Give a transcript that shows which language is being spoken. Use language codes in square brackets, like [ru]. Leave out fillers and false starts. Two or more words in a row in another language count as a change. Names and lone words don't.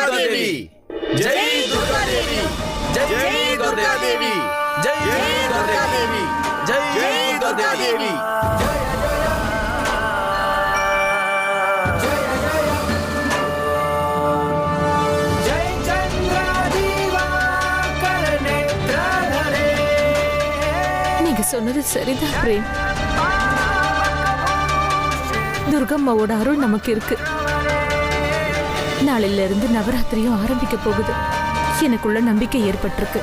[sa] देवी, जय दुर्गा देवी, जय दुर्गा देवी, जय दुर्गा देवी, जय दुर्गा देवी, जय चंद्रादिवा करनेत्रधरे. [ta] நீங்க சொன்னது சரிதான் பிரேம். துர்கம்மாவோட அருள் நமக்கு இருக்கு. நாளையில இருந்து நவராத்திரியும் ஆரம்பிக்க போகுது. எனக்குள்ள நம்பிக்கை ஏற்பட்டிருக்கு.